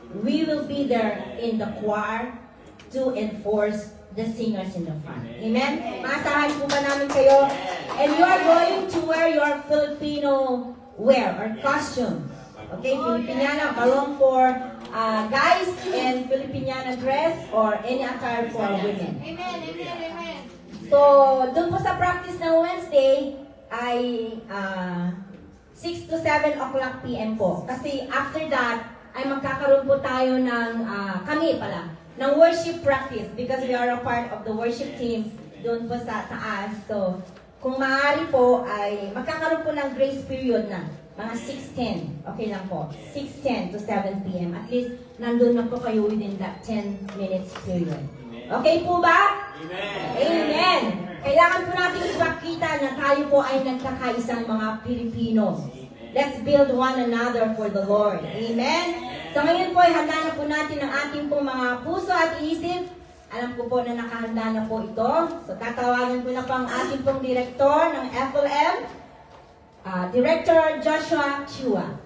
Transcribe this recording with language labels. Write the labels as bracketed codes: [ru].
[en] We will be there in the choir to enforce the singers in the front. Amen? [tl] Maasahan po ba namin kayo? [en] And you are going to wear your Filipino wear or costume. Okay, Filipiniana, barong for guys and Filipiniana dress or any attire for women. Amen, amen, amen. [tl] So, doon po sa practice ng Wednesday, ay [en] 6 to 7 o'clock PM po. Kasi after that, ay magkakaroon po tayo ng, ng worship practice because we are a part of the worship team [tl] doon po sa taas. So, kung maaari po, ay magkakaroon po ng grace period na. Mga 6:10. Okay lang po. 6:10 to 7 p.m. [en] At least, [tl] nandun na po kayo [en] within that 10 minutes period. [tl] Okay po ba? Amen. Amen. Kailangan po natin ipakita na tayo po ay nagkakaisang mga Pilipino. [en] Let's build one another for the Lord. Amen? [tl] So ngayon po, handa na po natin ang ating pong mga puso at isip. Alam ko po na nakahanda na po ito. So tatawagan ko na po ang ating pong direktor ng FLM, Director Joshua Chua.